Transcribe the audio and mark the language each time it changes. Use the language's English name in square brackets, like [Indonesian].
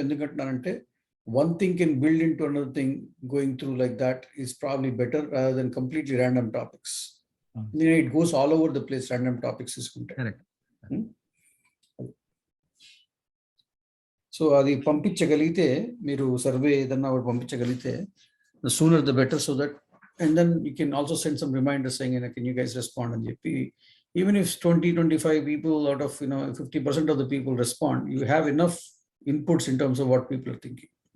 [Telugu] ఎందుకంటున్నానంటే [English] one thing can build into another thing, going through like that is probably better rather than completely random topics. It goes all over the place, random topics [Telugu] తీసుకుంటే. So అది పంపించగలిగితే, మీరు survey ఏదన్నా ఒకటి పంపించగలిగితే [English] the sooner the better, so that And then you can also send some reminders saying, can you guys respond? And even if 20-25 people out of 50% of the people respond, you have enough inputs in terms of what people are thinking.